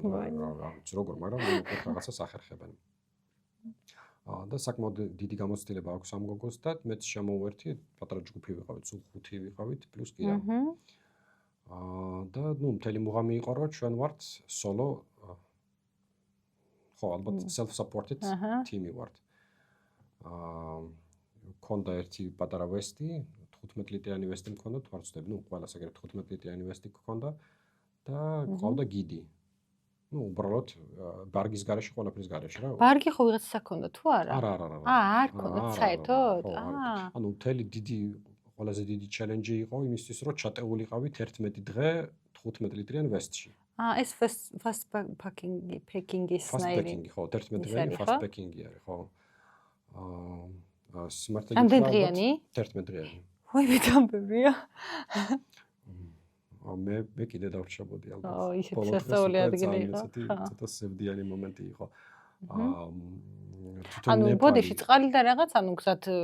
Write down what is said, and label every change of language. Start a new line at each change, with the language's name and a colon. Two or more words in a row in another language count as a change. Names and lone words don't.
Georgian: რა ვიცი როგორ, მაგრამ რაღაცას ახერხებენ. და საკმაოდ დიდი გამოცდილება აქვს ამ გოგოს და მეც შემოვერთი, პატარა ჯგუფი ვიყავით, სულ 5 ვიყავით, პლუს კირა. და მთელი მუღამი იყო, რომ ჩვენ ვართ სოლო ხო, ალბათ
English: self-supported team-
Georgian: ი ვართ. ქონდა ერთი პატარა ვესტი, 15 ლიტრიანი ვესტი მქონდა, თუ არ ვცდები, ყველას ეგრეთ 15 ლიტრიანი ვესტი გქონდა და ყავდა გიდი. უბრალოდ ბარგის გარეშე, ყველაფრის გარეშე რა. ბარგი ხო ვიღაცა ქონდა თუ არა? არა. არ ქონდა საერთოდ? მთელი დიდი ყველაზე დიდი ჩელენჯი იყო იმისთვის, რომ ჩატეულიყავით 11 დღე 15 ლიტრიან ვესტში. ეს
English: fast packing-
Georgian: ის ნაირი. ხო, 11 დღიანი
English: fast packing-
Georgian: ი არის, ხო. სიმართლე გითხრათ, ამდენ დღიანი? 11 დღიანი. ვაი, მე დამბებია. მე კიდე დავრჩებოდი ალბათ. ისეთი სასწაული ადგილი იყო. ცოტა სევდიანი მომენტი იყო. ბოდიში წყალი და რაღაც, გზად